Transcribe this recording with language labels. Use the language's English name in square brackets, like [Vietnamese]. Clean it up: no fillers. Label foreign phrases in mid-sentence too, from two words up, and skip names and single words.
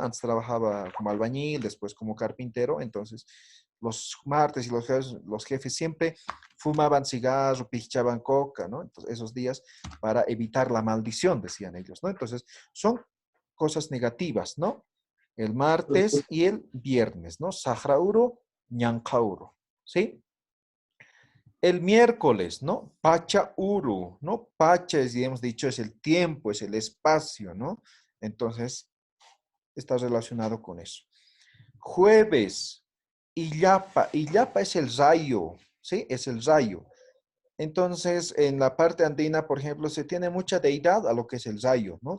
[Spanish] Antes trabajaba como albañil, después como carpintero, entonces los martes y los jefes siempre fumaban cigarro, pichaban coca, ¿no? Entonces esos días para evitar la maldición, decían ellos, ¿no? Entonces son cosas negativas, ¿no? El martes y el viernes, ¿no? [Aymara] Sahrauro, ñancauro, [Spanish] ¿sí? El miércoles, ¿no? [Aymara] Pacha Uru, ¿no? [Spanish] Pacha, es, ya hemos dicho, es el tiempo, es el espacio, ¿no? Entonces, está relacionado con eso. Jueves, Illapa. Illapa es el rayo, ¿sí? Es el rayo. Entonces, en la parte andina, por ejemplo, se tiene mucha deidad a lo que es el rayo, ¿no?